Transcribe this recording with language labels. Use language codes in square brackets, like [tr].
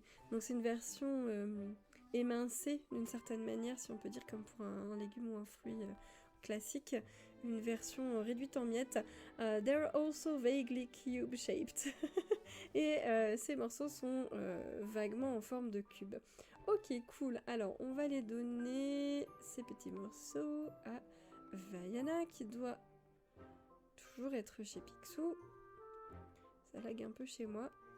[fr] Donc c'est une version émincée, d'une certaine manière, si on peut dire, comme pour un légume ou un fruit... classique, une version réduite en miettes. [en] They're also vaguely cube-shaped. [fr] Et ces morceaux sont vaguement en forme de cube. Ok, cool. Alors, on va les donner, ces petits morceaux, à Vaiana, qui doit toujours être chez Picsou. Ça lag un peu chez moi.